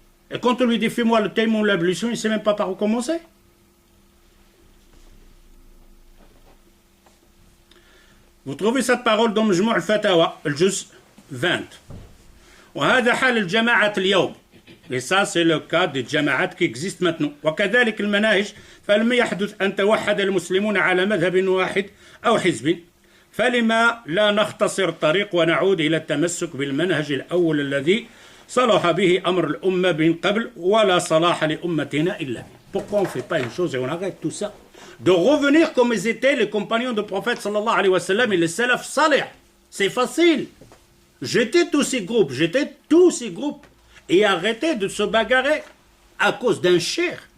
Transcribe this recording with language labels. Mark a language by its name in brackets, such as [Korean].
[French] Et quand on lui dit fais-moi le taïmoun, l'ablution, il ne sait même pas par où commencer. Vous trouvez cette parole dans Majmou' al-Fatawa, le juz 20. [Arabic] وهذا حال الجماعة اليوم. [French] Et ça, c'est le cas des jama'at qui existent maintenant. [Arabic] وكذلك المناهج فلم يحدث أن توحد المسلمون على مذهب واحد أو حزب. فلما لا نختصر الطريق ونعود إلى التمسك بالمنهج الأول الذي صلح به أمر الأمة من قبل ولا صلاح لأمتنا إلا به. [French] Pourquoi on ne fait pas une chose et on arrête tout ça? De revenir comme ils étaient les compagnons du prophète sallallahu alayhi wa sallam et les salaf salih. C'est facile. Jetez tous ces groupes et arrêtez de se bagarrer à cause d'un cheikh.